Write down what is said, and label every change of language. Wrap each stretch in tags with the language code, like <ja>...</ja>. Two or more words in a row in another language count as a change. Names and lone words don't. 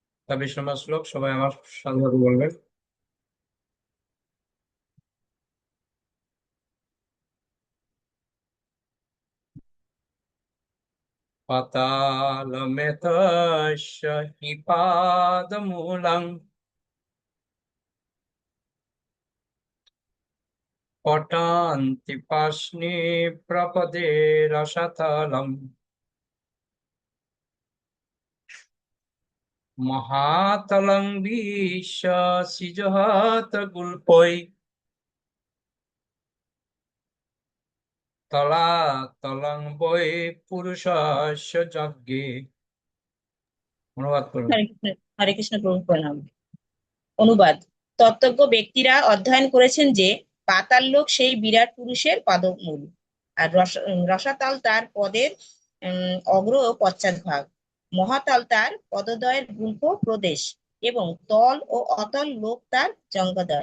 <bn>26 নম্বর শ্লোক সবাই আমার সাথে বলবেন।</bn> <sa>পাতালমেতস্য হি পাদমূলং পটান্তি পাস্নি প্রপদে রসতলম মহাতলং বিশ্ব সিজহত গুল্পৈ তলাতলং বৈ পুরুষস্য যজ্ঞে।</sa> <bn>অনুবাদ করুন। হরে কৃষ্ণ প্রভু প্রণাম। অনুবাদ। তত্ত্বজ্ঞ ব্যক্তিরা অধ্যয়ন করেছেন যে পাতাল লোক সেই বিরাট পুরুষের পাদমূল, আর রসাতাল তার পদের অগ্র ও পশ্চাৎ ভাগ, মহাতাল তার পদদ্বয়ের গুল্প প্রদেশ এবং তল ও অতল লোক তার জঙ্গদয়।</bn>